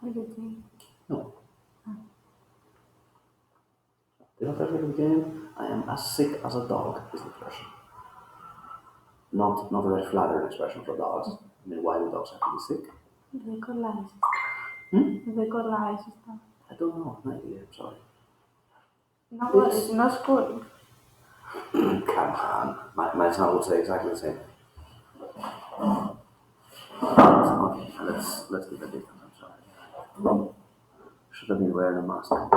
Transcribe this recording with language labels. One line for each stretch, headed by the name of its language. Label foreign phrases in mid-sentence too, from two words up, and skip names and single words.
English: gym. No. Did not ever go to the gym. I am as sick as a dog is the expression. Not a very flattering expression for dogs. I mean, why do dogs have to be sick?
Greek: Δεν κολλάει σωστά. Hmm? Δεν κολλάει σωστά.
English: I don't know. No idea. I'm sorry. No worries, no school. Come on. My son would say exactly the same. Okay, let's keep it different. I'm sorry. Should have been wearing a mask.